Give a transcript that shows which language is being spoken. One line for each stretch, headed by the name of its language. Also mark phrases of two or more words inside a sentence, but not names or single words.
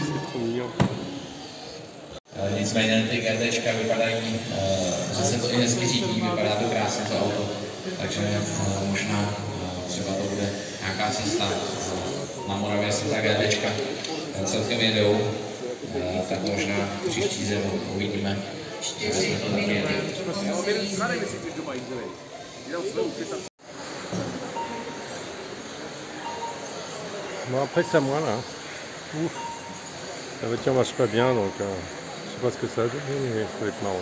French: C'est trop mignon.
Czech: Nicméně ty GTčka vypadají, že se to i hezky řídí, vypadá to krásně to auto, takže možná třeba to bude nějaká cesta. Na Moravě jsou ta GTčka celkem jedou, tak možná příští zimu uvidíme, že jsme to taky jeli.
French: Bon, après c'est à moi là. Ouf. La voiture marche pas bien, donc je sais pas ce que ça va donner, mais ça va être marrant.